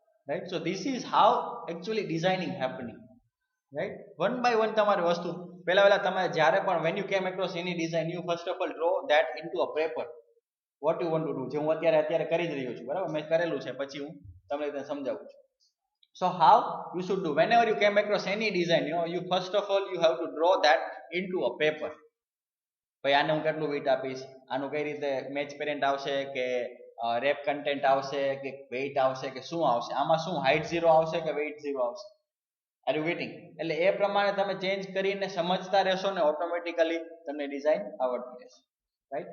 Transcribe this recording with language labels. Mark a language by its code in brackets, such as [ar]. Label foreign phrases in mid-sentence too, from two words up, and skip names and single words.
[en] right? So this is how actually designing happening, right? One by one [gu] તમારી વસ્તુ પહેલા તમે જ્યારે પણ [en] when you came across any design, you first of all draw that into a paper what you want to do. [gu] જે હું અત્યારે કરી જ રહ્યો છું, બરાબર, મેં કરેલું છે, પછી હું તમને સમજાવું છું. [en] So how you should do whenever you came across any design, you first of all you have to draw that into a paper. [gu] ભાઈ આને હું કેટલું weight આપીશ, આનું કઈ રીતે [en] match parent [gu] આવશે, કે [en] wrap content [gu] આવશે, કે વેઇટ આવશે, કે શું આવશે, આમાં શું હાઇટ 0 આવશે કે વેઇટ 0 આવશે. [en] are you getting? [gu] એટલે એ પ્રમાણે તમે ચેન્જ કરીને સમજતા રહેશો ને ઓટોમેટિકલી તમને ડિઝાઇન આવડતી રહેશે, રાઈટ?